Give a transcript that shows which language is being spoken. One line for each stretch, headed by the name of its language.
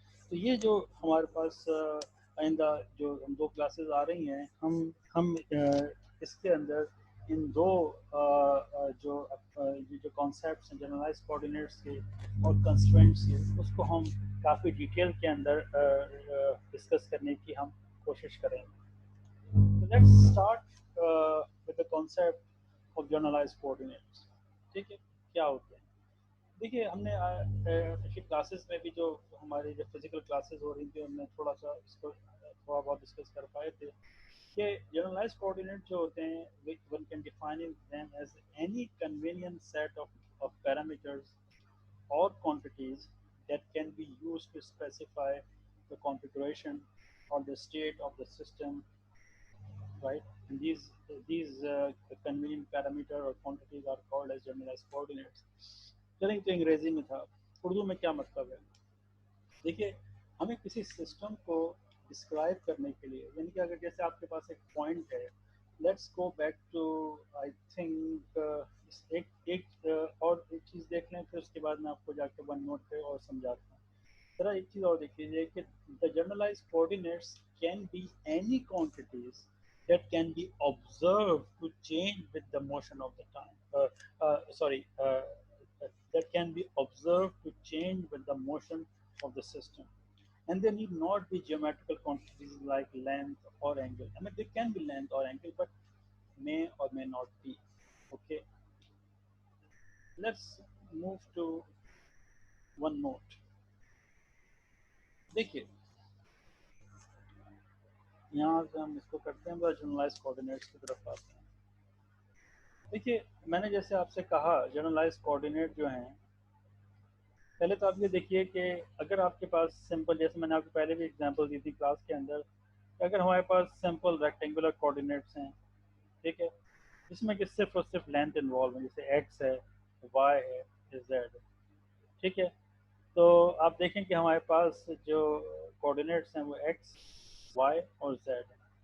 Hindi: तो ये जो हमारे पास आइंदा जो हम दो क्लासेस आ रही हैं, हम इसके अंदर इन दो ये जो कॉन्सेप्ट्स हैं जनरलाइज कोऑर्डिनेट्स के और कंस्ट्रेंट्स के, उसको हम काफ़ी डिटेल के अंदर डिस्कस करने की हम कोशिश करेंगे।
English: So let's start with the concept of generalized coordinates,
Hindi: ठीक है, क्या होते हैं। देखिए हमने पिछली क्लासेस में भी जो हमारी जो फिजिकल क्लासेस हो रही थी उनमें थोड़ा सा इसको थोड़ा बहुत डिस्कस कर पाए थे कि जनरलाइज्ड कोऑर्डिनेट जो होते हैं
English: One can define them as any convenient set of parameters or quantities that can be used to specify the configuration or the state of the system, right? And these convenient parameter or quantities are called as generalized coordinates.
Hindi: चलें तो अंग्रेजी में था, उर्दू में क्या मतलब है। देखिए हमें किसी सिस्टम को डिस्क्राइब करने के लिए, यानी कि अगर जैसे आपके पास एक पॉइंट है,
English: let's go back to I think
Hindi: एक एक और एक चीज़ देख लें, फिर उसके बाद मैं आपको जाके वन नोट पे और समझाता हूँ। जरा एक चीज़ और देख लीजिए कि
English: The generalised coordinates can be any quantities that can be observed to change with the motion of the time. Sorry, that can be observed to change with the motion of the system. And they need not be geometrical quantities like length or angle. I mean, they can be length or angle, but may or may not be. Okay, let's move to one note.
Hindi: देखिए यहाँ से हम इसको करते हैं, generalise coordinates की तरफ आते हैं। देखिए मैंने जैसे आपसे कहा जनरलाइज कोऑर्डिनेट जो हैं, पहले तो आप ये देखिए कि अगर आपके पास सिंपल, जैसे मैंने आपको पहले भी एग्जांपल दी थी क्लास के अंदर, अगर हमारे पास सिंपल रेक्टेंगुलर कोऑर्डिनेट्स हैं, ठीक है, जिसमें कि सिर्फ और सिर्फ लेंथ इन्वॉल्व है, जैसे एक्स है, वाई है, जेड है, ठीक है, तो आप देखें कि हमारे पास जो कोऑर्डिनेट्स हैं वो एक्स, वाई और जेड है।